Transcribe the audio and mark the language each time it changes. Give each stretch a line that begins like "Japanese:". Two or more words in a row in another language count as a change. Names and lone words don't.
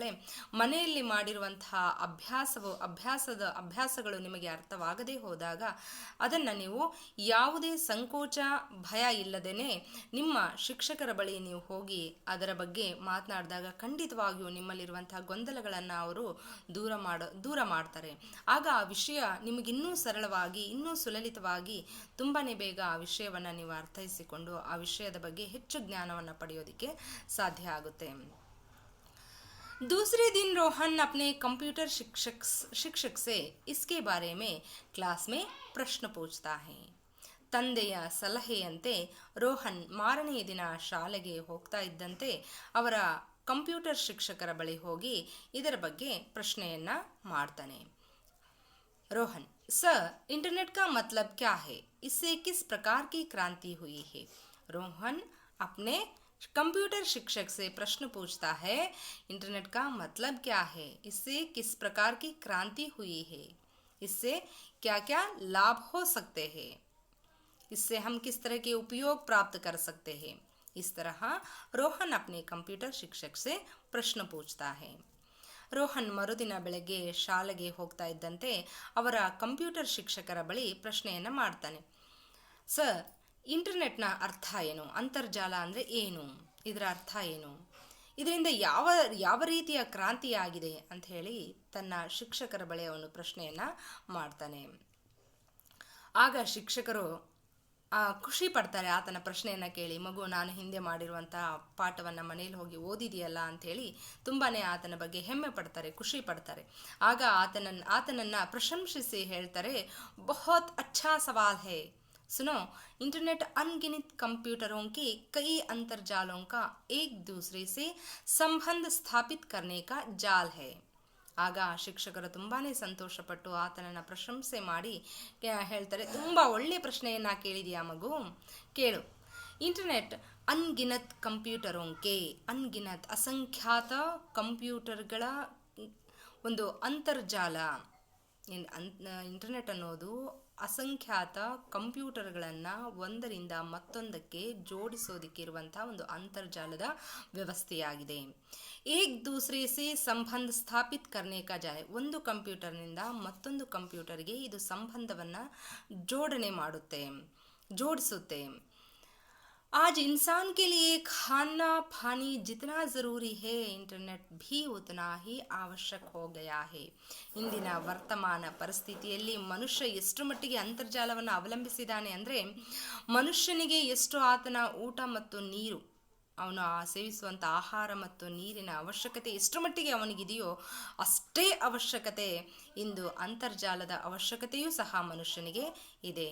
Kannada: ಮನೆಯಲ್ಲಿ ಮಾಡಿರುವಂತಹ ಅಭ್ಯಾಸಗಳು ನಿಮಗೆ ಅರ್ಥವಾಗದೇ ಹೋದಾಗ ಅದನ್ನು ನೀವು ಯಾವುದೇ ಸಂಕೋಚ ಭಯ ಇಲ್ಲದೇನೆ ನಿಮ್ಮ ಶಿಕ್ಷಕರ ಬಳಿ ನೀವು ಹೋಗಿ ಅದರ ಬಗ್ಗೆ ಮಾತನಾಡಿದಾಗ ಖಂಡಿತವಾಗಿಯೂ ನಿಮ್ಮಲ್ಲಿರುವಂತಹ ಗೊಂದಲಗಳನ್ನು ಅವರು ದೂರ ಮಾಡ್ತಾರೆ. ಆಗ ಆ ವಿಷಯ ನಿಮಗಿನ್ನೂ ಸರಳವಾಗಿ, ಇನ್ನೂ ಸುಲಲಿತವಾಗಿ ತುಂಬಾ ಬೇಗ ಆ ವಿಷಯವನ್ನು ನೀವು ಅರ್ಥೈಸಿಕೊಂಡು ಆ ವಿಷಯದ ಬಗ್ಗೆ ಹೆಚ್ಚು ಜ್ಞಾನವನ್ನು ಪಡೆಯೋದಕ್ಕೆ ಸಾಧ್ಯ ಆಗುತ್ತೆ.
Hindi: दूसरे दिन रोहन अपने कंप्यूटर शिक्षक से इसके बारे में क्लास में प्रश्न पूछता है.
Kannada: ತಂದೆಯ ಸಲಹೆಯಂತೆ ರೋಹನ್ ಮಾರನೆಯ ದಿನ ಶಾಲೆಗೆ ಹೋಗ್ತಾ ಇದ್ದಂತೆ ಅವರ ಕಂಪ್ಯೂಟರ್ ಶಿಕ್ಷಕರ ಬಳಿ ಹೋಗಿ ಇದರ ಬಗ್ಗೆ ಪ್ರಶ್ನೆಯನ್ನ ಮಾಡ್ತಾನೆ. ರೋಹನ್,
Hindi: सर इंटरनेट का मतलब क्या है? इससे किस प्रकार की क्रांति हुई है? रोहन अपने कंप्यूटर शिक्षक से प्रश्न पूछता है, इंटरनेट का मतलब क्या है? इससे किस प्रकार की क्रांति हुई है? इससे क्या क्या लाभ हो सकते हैं? इससे हम किस तरह के उपयोग प्राप्त कर सकते हैं? इस तरह रोहन अपने कंप्यूटर शिक्षक से प्रश्न पूछता है.
Kannada: ರೋಹನ್ ಮರುದಿನ ಬೆಳಗ್ಗೆ ಶಾಲೆಗೆ ಹೋಗ್ತಾ ಇದ್ದಂತೆ ಅವರ ಕಂಪ್ಯೂಟರ್ ಶಿಕ್ಷಕರ ಬಳಿ ಪ್ರಶ್ನೆಯನ್ನು ಮಾಡ್ತಾನೆ. ಸರ್, ಇಂಟರ್ನೆಟ್ನ ಅರ್ಥ ಏನು? ಅಂತರ್ಜಾಲ ಅಂದರೆ ಏನು? ಇದರ ಅರ್ಥ ಏನು? ಇದರಿಂದ ಯಾವ ರೀತಿಯ ಕ್ರಾಂತಿಯಾಗಿದೆ ಅಂತ ಹೇಳಿ ತನ್ನ ಶಿಕ್ಷಕರ ಬಳಿ ಅವನು ಪ್ರಶ್ನೆಯನ್ನು ಮಾಡ್ತಾನೆ. ಆಗ ಶಿಕ್ಷಕರು ಖುಷಿ ಪಡ್ತಾರೆ ಆತನ ಪ್ರಶ್ನೆಯನ್ನು ಕೇಳಿ. ಮಗು, ನಾನು ಹಿಂದೆ ಮಾಡಿರುವಂಥ ಪಾಠವನ್ನು ಮನೇಲಿ ಹೋಗಿ ಓದಿದೆಯಲ್ಲ ಅಂಥೇಳಿ ತುಂಬಾ ಆತನ ಬಗ್ಗೆ ಹೆಮ್ಮೆ ಪಡ್ತಾರೆ, ಖುಷಿ ಪಡ್ತಾರೆ. ಆಗ ಆತನನ್ನು ಪ್ರಶಂಸಿಸಿ ಹೇಳ್ತಾರೆ,
Hindi: बहुत अच्छा सवाल है. सुनो, इंटरनेट अनगिनत कंप्यूटरों के कई अंतर्जालों का एक दूसरे से संबंध स्थापित करने का जाल है.
Kannada: ಆಗ ಶಿಕ್ಷಕರು ತುಂಬಾ ಸಂತೋಷಪಟ್ಟು ಆತನನ್ನು ಪ್ರಶಂಸೆ ಮಾಡಿ ಹೇಳ್ತಾರೆ, ತುಂಬ ಒಳ್ಳೆಯ ಪ್ರಶ್ನೆಯನ್ನು ಕೇಳಿದೆಯಾ ಮಗು, ಕೇಳು.
Hindi: इंटरनेट अनगिनत कंप्यूटरोंके,
Kannada: ಅನ್ಗಿನತ್ ಅಸಂಖ್ಯಾತ ಕಂಪ್ಯೂಟರ್ಗಳ ಒಂದು ಅಂತರ್ಜಾಲ. ಇಂಟರ್ನೆಟ್ ಅನ್ನೋದು ಅಸಂಖ್ಯಾತ ಕಂಪ್ಯೂಟರ್ಗಳನ್ನು ಒಂದರಿಂದ ಮತ್ತೊಂದಕ್ಕೆ ಜೋಡಿಸೋದಕ್ಕಿರುವಂಥ ಒಂದು ಅಂತರ್ಜಾಲದ ವ್ಯವಸ್ಥೆಯಾಗಿದೆ.
Hindi: एक दूसरे से संबंध स्थापित करने का जाय.
Kannada: ಒಂದು ಕಂಪ್ಯೂಟರ್ನಿಂದ ಮತ್ತೊಂದು ಕಂಪ್ಯೂಟರ್ಗೆ ಇದು ಸಂಬಂಧವನ್ನು ಜೋಡಿಸುತ್ತೆ.
Hindi: आज इंसान के लिए खाना पानी जितना ज़रूरी है इंटरनेट भी उतना ही ಅವಶ್ಯಕ हो गया है.
Kannada: ಇಂದಿನ ವರ್ತಮಾನ ಪರಿಸ್ಥಿತಿಯಲ್ಲಿ ಮನುಷ್ಯ ಎಷ್ಟು ಮಟ್ಟಿಗೆ ಅಂತರ್ಜಾಲವನ್ನು ಅವಲಂಬಿಸಿದ್ದಾನೆ ಅಂದರೆ ಮನುಷ್ಯನಿಗೆ ಎಷ್ಟು ಆತನ ಊಟ ಮತ್ತು ನೀರು ಅವನು ಸೇವಿಸುವಂಥ ಆಹಾರ ಮತ್ತು ನೀರಿನ ಅವಶ್ಯಕತೆ ಎಷ್ಟು ಮಟ್ಟಿಗೆ ಅವನಿಗಿದೆಯೋ ಅಷ್ಟೇ ಅವಶ್ಯಕತೆ ಇಂದು ಅಂತರ್ಜಾಲದ ಅವಶ್ಯಕತೆಯೂ ಸಹ ಮನುಷ್ಯನಿಗೆ ಇದೆ.